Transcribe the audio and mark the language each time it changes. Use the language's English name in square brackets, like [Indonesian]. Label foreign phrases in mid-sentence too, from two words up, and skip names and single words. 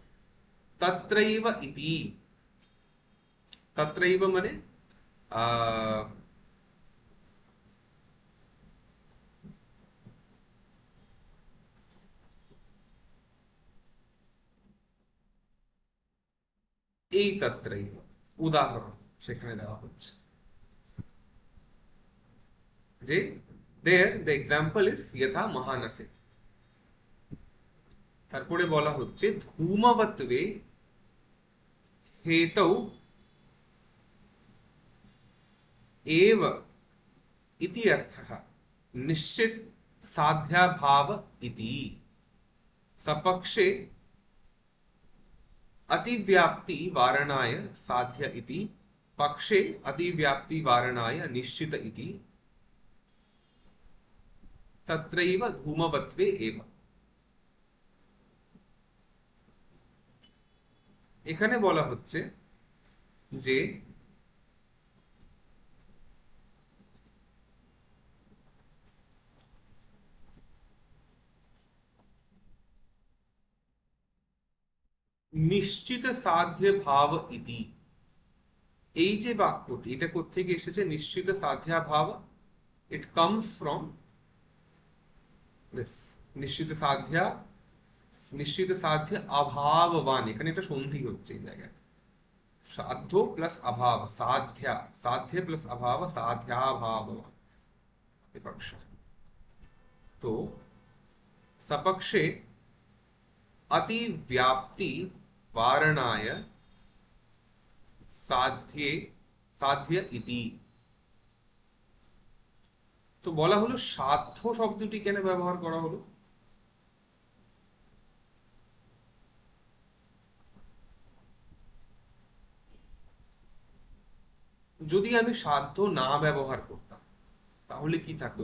[Sanskrit] তত্রৈব ইতি, [Bangla] তত্রৈব মানে আহ এই তত্রৈব উদাহরণ সেখানে দেওয়া হচ্ছে যে [English] there the example is [Sanskrit] यथा महानसे। [Bangla] তারপরে বলা হচ্ছে [Sanskrit] ধূমবত্বে हेतौ एव इति अर्थः निश्चित साध्याभाव इति। सपक्षे अतिव्याप्ति वारणाय साध्य इति, पक्षे अतिव्याप्ति वारणाय निश्चित इति, तत्रैव धूमवत्वे एव। [Bangla] এখানে বলা হচ্ছে যে [Sanskrit] নিশ্চিত সাধ্য ভাব ইতি, [Bangla] এই যে বাক্যটি, এটা কোত্থেকে এসেছে? [Sanskrit] নিশ্চিত সাধ্যা ভাব, [English] it comes from this [Sanskrit] নিশ্চিত সাধ্যা, নিশ্চিত সাধ্য অভাববান। [Bangla] এখানে একটা সন্ধি হচ্ছে এই জায়গায়, [Sanskrit] সাধ্য প্লাস অভাব, [Bangla] সাধ্যা, [Sanskrit] সাধ্য প্লাস অভাব, [Bangla] সাধ্যাভাব বিপক্ষ। তো [Sanskrit] সপক্ষে अतिव्याप्ति वारणाय साध्ये साध्य इति। [Bangla] তো বলা হলো সাধ্য শব্দটি কেন ব্যবহার করা হলো? যদি আমি সাধ্য না ব্যবহার করতাম তাহলে কি থাকতো?